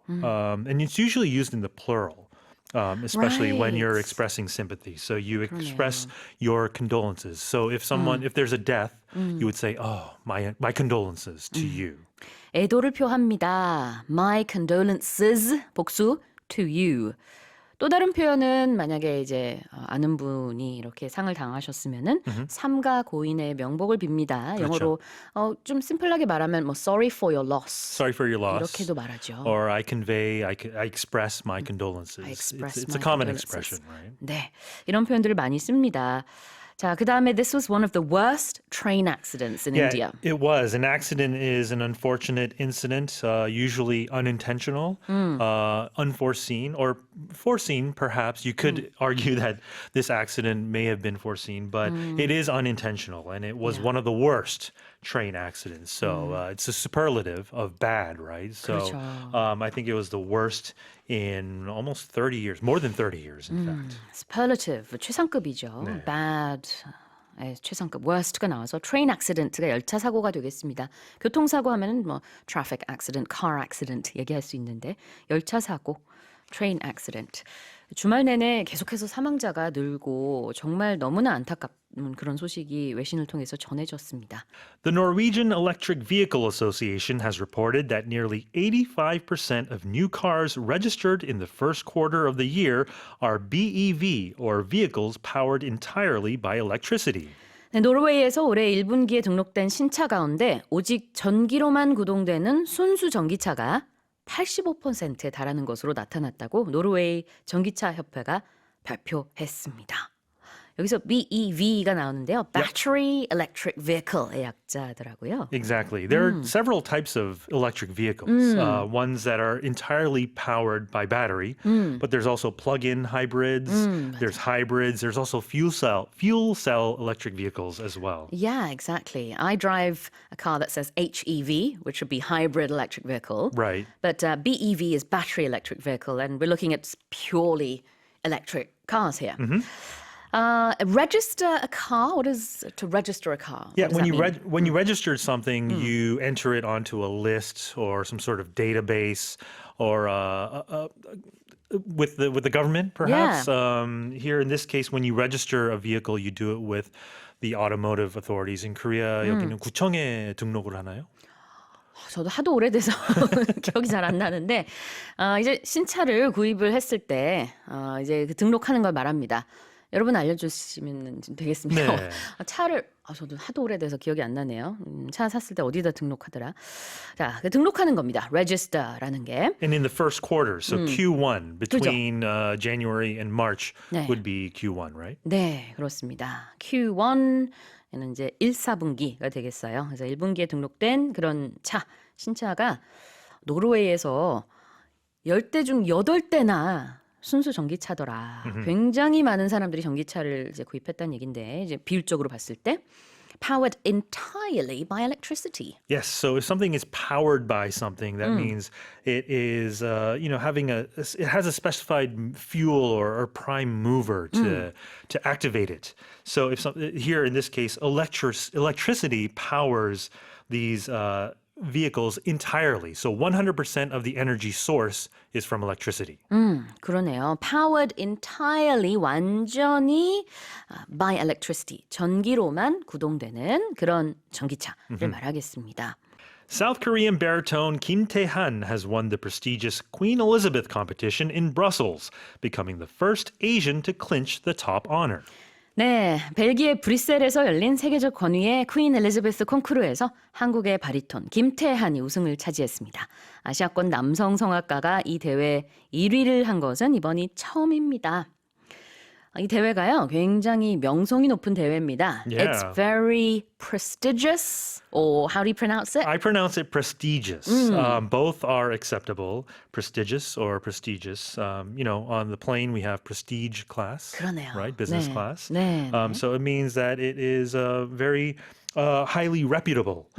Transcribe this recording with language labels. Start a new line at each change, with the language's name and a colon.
English: And it's usually used in the plural. Especially when you're expressing sympathy. So you express your condolences. So if there's a death, you would say, oh, my condolences to you.
Korean: 애도를 표합니다.
English: My condolences,
Korean: 복수,
English: to you.
Korean: 또 다른 표현은 만약에 이제 아는 분이 이렇게 상을 당하셨으면은 삼가 고인의 명복을 빕니다. 영어로 좀 심플하게 말하면 뭐
English: sorry for your loss. Sorry for your loss.
Korean: 이렇게도 말하죠.
English: Or I express my condolences. I express It's my a common condolences. expression, right?
Korean: 네, 이런 표현들을 많이 씁니다. 자, 그 다음에
English: this was one of the worst train accidents in India. It was. An accident is an unfortunate incident, usually unintentional, unforeseen, or foreseen, perhaps. You could argue that this accident may have been foreseen, but it is unintentional, and it was one of the worst train accidents. So it's a superlative of bad, right? So
Korean: 그렇죠.
English: I think it was the worst in almost 30 years, more than 30 years, in fact.
Korean: Superlative, 최상급이죠. 네. Bad, 최상급, worst가 나와서 train accident가 열차 사고가 되겠습니다. 교통사고 하면은 뭐 traffic accident, car accident 얘기할 수 있는데 열차 사고, train accident. 주말 내내 계속해서 사망자가 늘고 정말 너무나 안타까운 그런 소식이 외신을 통해서 전해졌습니다.
English: The Norwegian Electric Vehicle Association has reported that nearly 85% of new cars registered in the first quarter of the year are BEV, or vehicles powered entirely by electricity.
Korean: 네, 노르웨이에서 올해 1분기에 등록된 신차 가운데 오직 전기로만 구동되는 순수 전기차가 85%에 달하는 것으로 나타났다고 노르웨이 전기차 협회가 발표했습니다. 여기서 BEV가 나오는데요. Battery Electric Vehicle의 약자더라고요.
English: Exactly. There are several types of electric vehicles. Ones that are entirely powered by battery, but there's also plug-in hybrids, there's hybrids, there's also fuel cell electric vehicles as well. Yeah, exactly. I drive a car that says HEV, which would be hybrid electric vehicle. Right. But BEV is battery electric vehicle, and we're looking at purely electric cars here. Register a car? What is to register a car? Yeah, What does that mean? when you register something, you enter it onto a list or some sort of database, or with the government, perhaps. Here in this case, when you register a vehicle, you do it with the automotive authorities. In Korea,
Korean: 여기는 구청에 등록을 하나요? 저도 하도 오래돼서 기억이 잘 안 나는데 이제 신차를 구입을 했을 때 이제 그 등록하는 걸 말합니다. 여러분 알려주시면 되겠습니다. 네. 차를 저도 하도 오래돼서 기억이 안 나네요. 차 샀을 때 어디다 등록하더라. 자, 그 등록하는 겁니다. register라는 게.
English: And in the first quarter, so Q1, between January and March
Korean: 네.
English: would be Q1, right?
Korean: 네, 그렇습니다. Q1에는 이제 1, 4분기가 되겠어요. 그래서 1분기에 등록된 그런 차, 신차가 노르웨이에서 10대 중 8대나 순수 전기차더라. 굉장히 많은 사람들이 전기차를 이제 구입했다는 얘긴데 이제 비율적으로 봤을 때
English: powered entirely by electricity. Yes. So if something is powered by something, that means it is, it has a specified fuel or prime mover to activate it. So here in this case, electricity powers these vehicles entirely. So 100% of the energy source is from electricity.
Korean: 그러네요.
English: Powered entirely
Korean: 완전히
English: by electricity.
Korean: 전기로만 구동되는 그런 전기차를 말하겠습니다.
English: South Korean baritone Kim Tae-han has won the prestigious Queen Elizabeth competition in Brussels, becoming the first Asian to clinch the top honor.
Korean: 네, 벨기에 브뤼셀에서 열린 세계적 권위의 퀸 엘리자베스 콩쿠르에서 한국의 바리톤 김태한이 우승을 차지했습니다. 아시아권 남성 성악가가 이 대회 1위를 한 것은 이번이 처음입니다. 이 대회가요, 굉장히 명성이 높은 대회입니다.
English: Yeah. It's very prestigious, or how do you pronounce it? I pronounce it prestigious. Both are acceptable. Prestigious or prestigious. On the plane we have prestige class,
Korean: 그러네요.
English: right? Business
Korean: 네.
English: class.
Korean: 네.
English: So it means that it is very highly reputable.